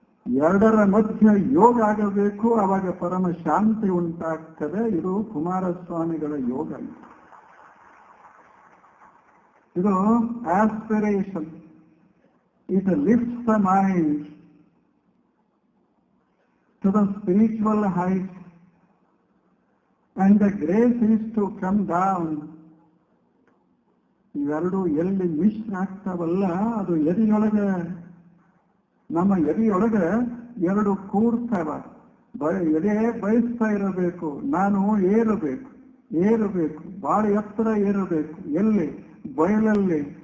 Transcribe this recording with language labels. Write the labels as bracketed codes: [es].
[kn] ಎರಡರ ಮಧ್ಯ ಯೋಗ ಆಗಬೇಕು, ಆವಾಗ ಪರಮ ಶಾಂತಿ ಉಂಟಾಗ್ತದೆ. ಇದು ಕುಮಾರಸ್ವಾಮಿಗಳ ಯೋಗ. ಇದು aspiration. [en] It lifts the mind to the spiritual heights. and the grace is to come down. [kn] ಇವೆರಡು ಎಲ್ಲಿ ಮಿಶ್ರ ಆಗ್ತಾವಲ್ಲ, ಅದು ಎದೆಯೊಳಗೆ, ನಮ್ಮ ಎದೆಯೊಳಗೆ ಎರಡು ಕೂಡ್ತಾವ. ಎದೆ ಬಯಸ್ತಾ ಇರಬೇಕು, ನಾನು ಏರಬೇಕು, ಬಹಳ ಎತ್ತರ ಏರಬೇಕು. ಎಲ್ಲಿ? ಬಯಲಲ್ಲಿ.